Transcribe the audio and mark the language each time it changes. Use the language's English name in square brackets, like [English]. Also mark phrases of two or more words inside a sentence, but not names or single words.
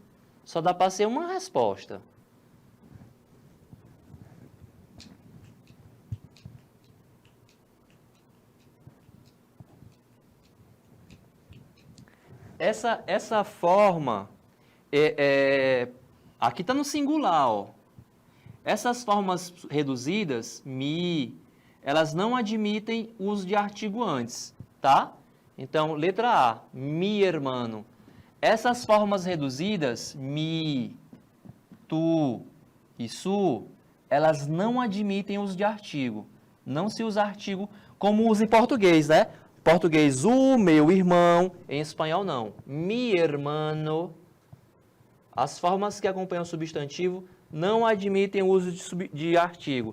[Portuguese] Só dá para ser uma resposta. Essa forma, aqui está no singular, ó. Essas formas reduzidas, elas não admitem uso de artigo antes, tá? Então, letra A, [Spanish] mi hermano. [Portuguese] Essas formas reduzidas, [Spanish] mi, tu e su, [Portuguese] elas não admitem uso de artigo. Não se usa artigo como usa em português, né? Português, o meu irmão. Em espanhol, não. [Spanish] Mi hermano. [Portuguese] As formas que acompanham o substantivo não admitem o uso de artigo.